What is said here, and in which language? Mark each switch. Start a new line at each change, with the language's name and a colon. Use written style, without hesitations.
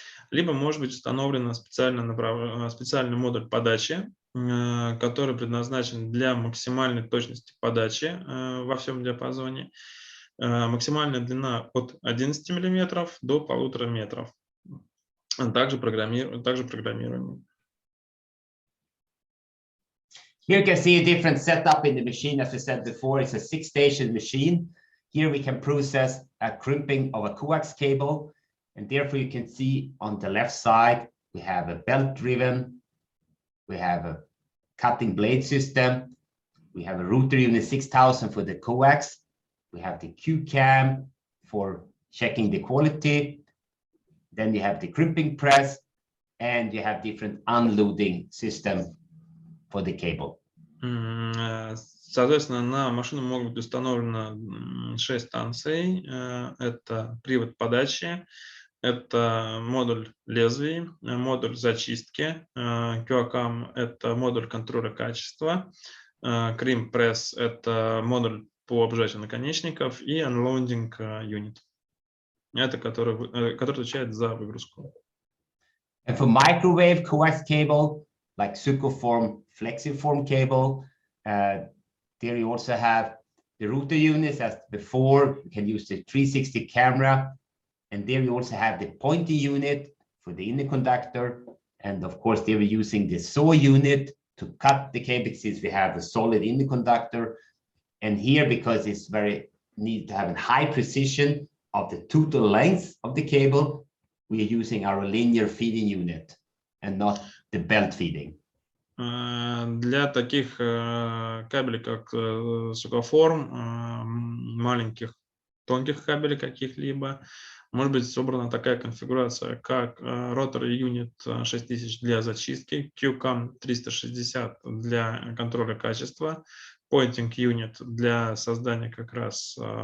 Russian: Либо может быть установлен специальный модуль подачи, который предназначен для максимальной точности подачи во всем диапазоне. Максимальная длина от 11 мм до 1,5 метров. Также программируемый.
English: Here you can see a different setup in the machine. As we said before, it's a 6-station machine. Here we can process a crimping of a coax cable, and therefore you can see on the left side we have a belt-driven, we have a cutting blade system, we have a router unit 6000 for the coax, we have the Q-cam for checking the quality, then you have the crimping press, and you have different unloading system for the cable.
Russian: Соответственно, на машину могут быть установлено 6 станций. Это привод подачи, это модуль лезвий, модуль зачистки, QACAM – это модуль контроля качества, Crimping Press – это модуль по обжатию наконечников и Unloading Unit, это который отвечает за выгрузку.
English: And for microwave coax cable, like Sucoform, Flexiform cable, there you also have the router units as before. You can use the 360 camera, and there you also have the pointing unit for the inner conductor, and of course they were using the saw unit to cut the cable since we have a solid inner conductor. And here, because it's very need to have a high precision of the total length of the cable, we are using our linear feeding unit and not the belt feeding.
Russian: Для таких кабелей, как Sucoform, маленьких, тонких кабелей каких-либо, может быть собрана такая конфигурация, как Rotary Unit 6000 для зачистки, QCAM 360 для контроля качества, Pointing Unit для создания как раз